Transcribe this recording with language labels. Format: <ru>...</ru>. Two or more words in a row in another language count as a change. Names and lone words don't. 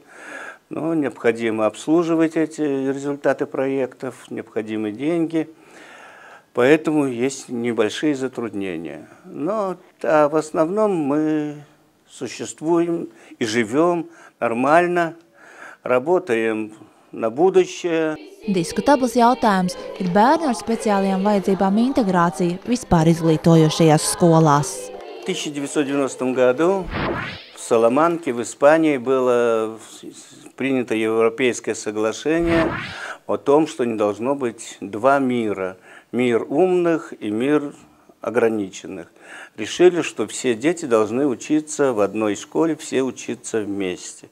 <ru>Но необходимо обслуживать эти результаты проектов, необходимы деньги. Поэтому есть небольшие затруднения. Но в основном мы существуем и живем нормально, работаем на будущее.</ru> <lv>Diskutabls jautājums ir bērnu ar speciālajām vajadzībām integrācija vispār izglītojošajās skolās.</lv> <ru>В 1990 году в Саламанке, в Испании, было принято Европейское соглашение о том, что не должно быть 2 мира. мир умных и мир ограниченных. Решили, что все дети должны учиться в одной школе, все учиться вместе.</ru>